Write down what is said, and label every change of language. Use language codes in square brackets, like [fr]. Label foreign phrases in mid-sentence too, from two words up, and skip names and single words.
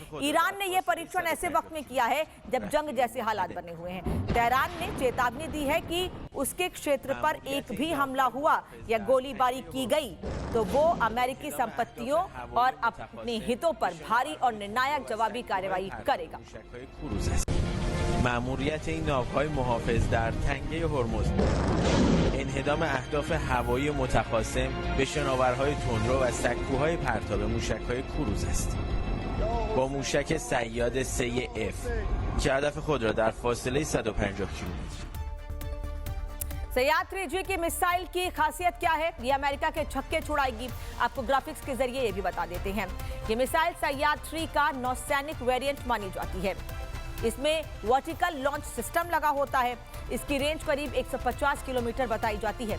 [hi] ईरान ने यह परीक्षण ऐसे वक्त में किया है जब जंग जैसे हालात बने हुए हैं। तेहरान ने चेतावनी दी है कि उसके क्षेत्र पर एक भी हमला हुआ या गोलीबारी की गई तो वो अमेरिकी संपत्तियों और अपने हितों पर भारी और निर्णायक जवाबी कार्रवाई करेगा। [fa] مأموریت این ناوهای محافظ در تنگه هرمز انهدام اهداف هوایی متخاصم به شناورهای تندرو و سکوهای پرتاب موشک‌های کروز است. با موشک سیاد 3F که هدف خود را در فاصله 150 کیلومتر [hi] सय्याद 3G की मिसाइल की खासियत क्या है, ये अमेरिका के छक्के छुड़ाएगी। आपको ग्राफिक्स के जरिए ये भी बता देते हैं। ये मिसाइल सय्याद 3 का नौसैनिक वेरिएंट मानी जाती है। इसमें [en] vertical launch system [hi] लगा होता है। इसकी रेंज करीब 150 किलोमीटर बताई जाती है।